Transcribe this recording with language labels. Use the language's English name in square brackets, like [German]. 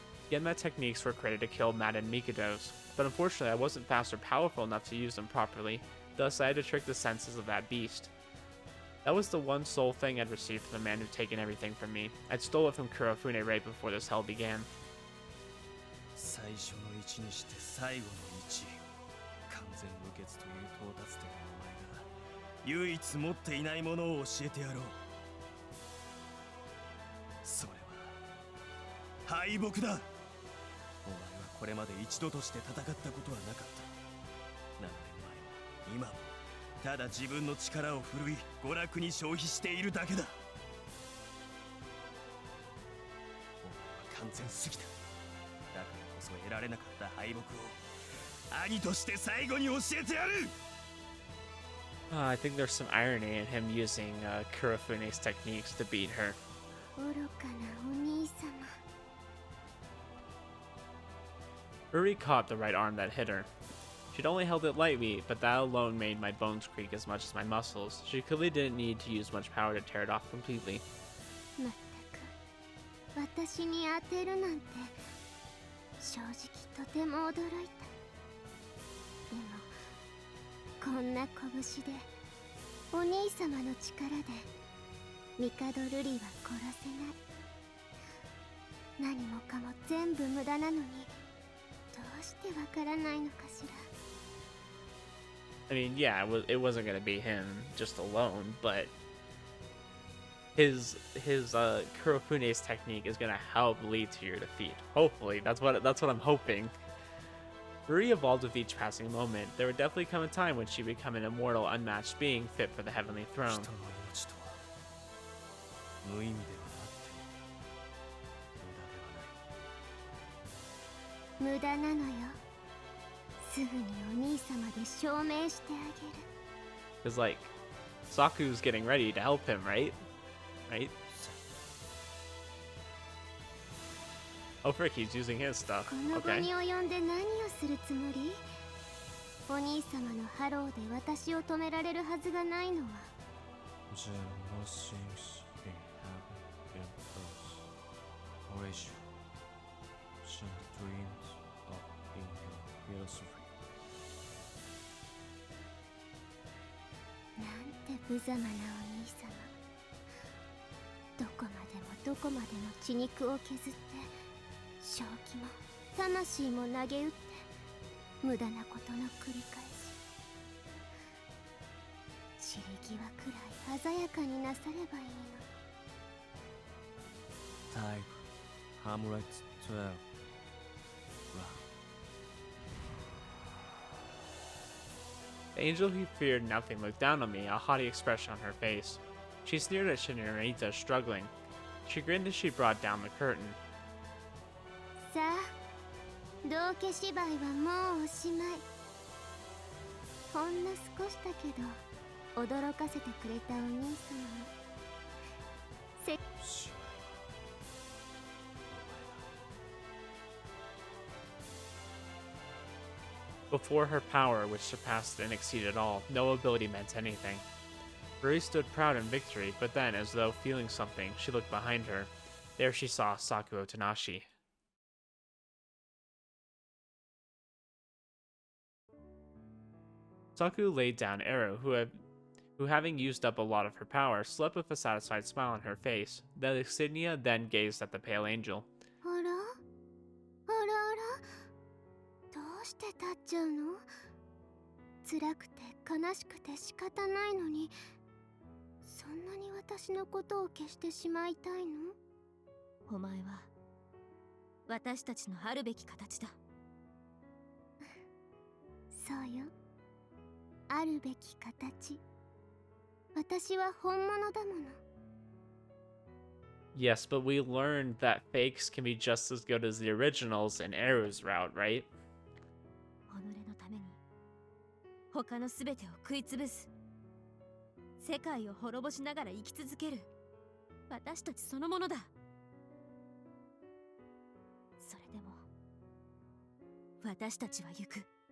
[English] Genma techniques were created to kill maddened Mikados, but unfortunately I wasn't fast or powerful enough to use them properly, thus I had to trick the senses of that beast. That was the one sole thing I'd received from the man who'd taken everything from me. I'd stole it from Kurofune right before this hell began. [Japanese] 最初の1にして最後の1。完全無欠という到達点のお前が唯一持っていないものを教えてやろう。それは敗北だ。お前はこれまで一度として戦ったことはなかった。 7年前も今もただ自分の力を振るい娯楽に消費しているだけだ。お前は完全すぎた。だからこそ得られなかった敗北を兄として最後に教えてやる。 [English] I think there's some irony in him using Kurofune's techniques to beat her. [Japanese] 愚かなお兄様。 [English] Ruri caught the right arm that hit her. She'd only held it lightly, but that alone made my bones creak as much as my muscles. She clearly didn't need to use much power to tear it off completely. [Japanese] まったく私に当てるなんて正直とても驚いた。でもこんな拳でお兄様の力で帝ルリは殺せない。何もかも全部無駄なのにどうしてわからないのかしら。 [English] I mean, yeah, it wasn't gonna be him just alone, but his Kurofune's technique is gonna help lead to your defeat. Hopefully, that's what I'm hoping. Ruri evolved with each passing moment. There would definitely come a time when she'd become an immortal, unmatched being fit for the heavenly throne. [Japanese] 人の命とは無意味ではあって無駄ではない。無駄なのよ。すぐにお兄様で証明してあげる。 [English] Cause like, Saku's getting ready to help him, right? Right? Oh frick, he's using his stuff. [Japanese] この場 [English] Okay. [Japanese] に及んで何をするつもり？お兄様のハローで私を止められるはずがないのは。 [English] There no seems in heaven and earth. Horatio, send dreams up in your philosophy. [Japanese] なんて無様なお兄様。どこまでもどこまでも血肉を削って正気も魂も投げ打って無駄なことの繰り返し。散り際くらい鮮やかになさればいいの。 [English] Type Hamlet 12. Wow. The angel who feared nothing looked down on me, a haughty expression on her face. She sneered at Narita struggling. She grinned as she brought down the curtain. [Japanese] さあ、道化芝居はもうおしまい。ほんの少しだけど驚かせてくれたお兄様も。 [English] Before her power, which surpassed and exceeded all, no ability meant anything. Ruri stood proud in victory, but then, as though feeling something, she looked behind her. There she saw Saku Otonashi. Saku laid down Arrow, who having used up a lot of her power, slept with a satisfied smile on her face. The Exignia then gazed at the pale angel. [Japanese] あらあらあら、どうして立っちゃうの？辛くて悲しくて仕方ないのに、そんなに私のことを消してしまいたいの？お前は私たちのあるべき形だ。そうよ。あるべき形。私は本物だもの。 [English] Yes, but we learned that fakes can be just as good as the originals in Eru's route, right? [Japanese] 己のために他の全てを食いつぶす、世界を滅ぼしながら生き続ける私たちそのものだ。それでも私たちは行く。